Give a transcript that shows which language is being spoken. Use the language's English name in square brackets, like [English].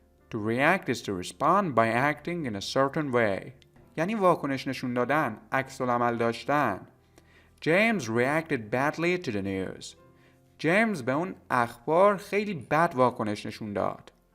[English] To react is to respond by acting in a certain way. [Persian] یعنی واکنش نشون دادن، عکس العمل داشتن. [English] James reacted badly to the news. [Persian] جیمز به اون اخبار خیلی بد واکنش نشون داد.